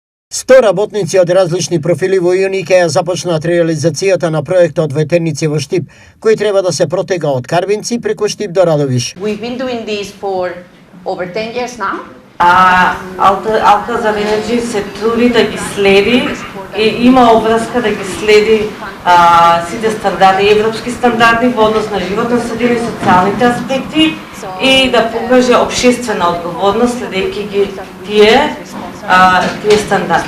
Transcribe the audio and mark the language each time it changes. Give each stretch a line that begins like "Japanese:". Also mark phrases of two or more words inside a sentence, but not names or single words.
Macedonian: 100 работници од различни профили во јуни ќе ја започнат реализацијата на проектот ветерници во Штип, кој треба да се протега од Карвинци преку Штип до Радовиш.
English: We've been doing this for over 10 years now.
Macedonian: Алказар Енерджи се труди да ги следи и има обврска да ги следи сите стандарди, европски стандарди во однос на животна средина и социјалните аспекти и да покаже општествена одговорност следејќи ги тие стандарди.